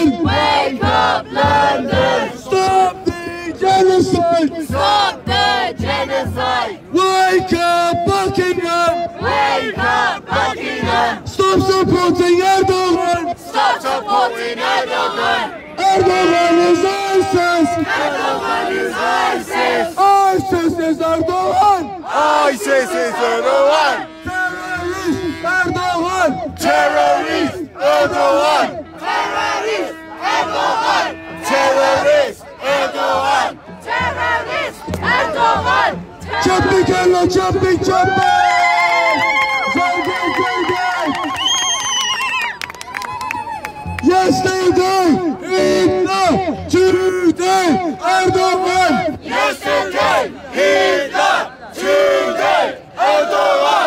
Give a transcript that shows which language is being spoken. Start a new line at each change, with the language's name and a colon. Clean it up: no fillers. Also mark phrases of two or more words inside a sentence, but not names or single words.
English: Wake up, London! Stop the genocide! Stop the genocide! Wake up, Buckingham! Wake up, Buckingham! Stop supporting Erdoğan! Stop supporting Erdoğan! Erdoğan is ISIS! Erdoğan is ISIS! ISIS is Erdoğan! ISIS is Erdoğan! Terrorist Erdoğan! Terrorist Erdoğan! Terrorist Erdoğan! Terrorist Erdoğan! Terrorist Erdoğan! Çöpük elle çöpük çöpük! Yesterday, Hitler, today, Erdoğan! Yesterday, Hitler! Today, Erdoğan!